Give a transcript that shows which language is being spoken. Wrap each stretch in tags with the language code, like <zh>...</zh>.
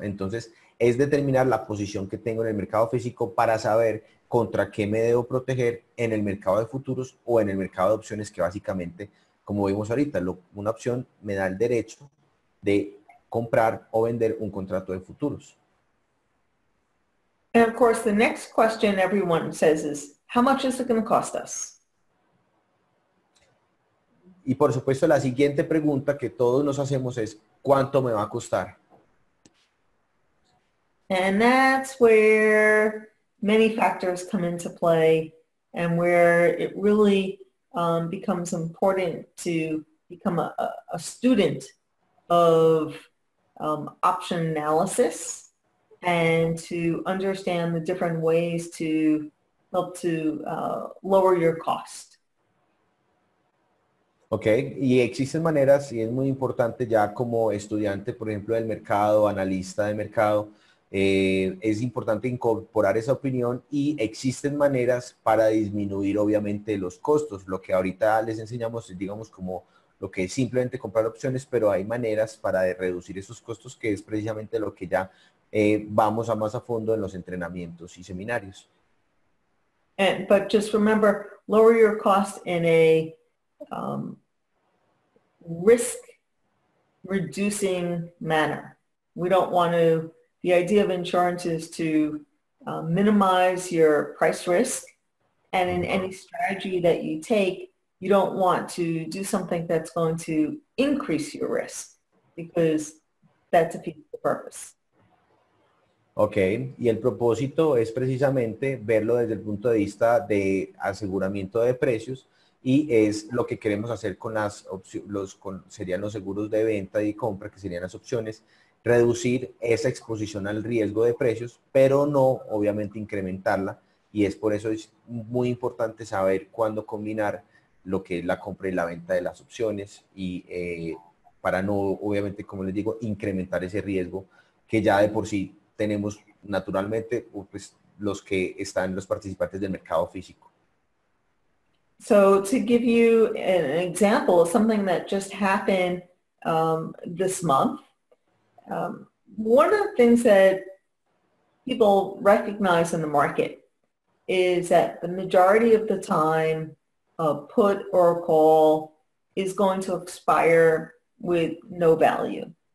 <es>Entonces, es determinar la posición que tengo en el mercado físico para saber contra qué me debo proteger en el mercado de futuros o en el mercado de opciones, que básicamente, como vimos ahorita, una opción me da el derecho de comprar o vender un contrato de futuros.</es> <en>And of course, the next question everyone says is, how much is it going to cost us?</en> <es>Y por supuesto, la siguiente pregunta que todos nos hacemos es, ¿cuánto me va a costar?</es> <en>And that's where many factors come into play and where it really becomes important to become a student of option analysis and to understand the different ways to help to lower your cost.</en> <es>Ok, y existen maneras, y es muy importante ya como estudiante, por ejemplo, del mercado, analista de mercado, es importante incorporar esa opinión, y existen maneras para disminuir obviamente los costos. Lo que ahorita les enseñamos es, digamos, como lo que es simplemente comprar opciones, pero hay maneras para reducir esos costos, que es precisamente lo que ya vamos a más a fondo en los entrenamientos y seminarios.</es> <en>But just remember, lower your cost in a risk reducing manner. We don't want to, the idea of insurance is to minimize your price risk. And in any strategy that you take, you don't want to do something that's going to increase your risk, because that defeats the purpose.</en> <es>Ok, y el propósito es precisamente verlo desde el punto de vista de aseguramiento de precios, y es lo que queremos hacer con las opciones, serían los seguros de venta y compra, que serían las opciones, reducir esa exposición al riesgo de precios, pero no obviamente incrementarla, y es por eso es muy importante saber cuándo combinar lo que es la compra y la venta de las opciones, y para no, obviamente, como les digo, incrementar ese riesgo que ya de por sí tenemos naturalmente, pues, los participantes del mercado físico.</es> <en>So to give you an example of something that just happened this month, one of the things that people recognize in the market is that the majority of the time a put or a call is going to expire with no value.</en>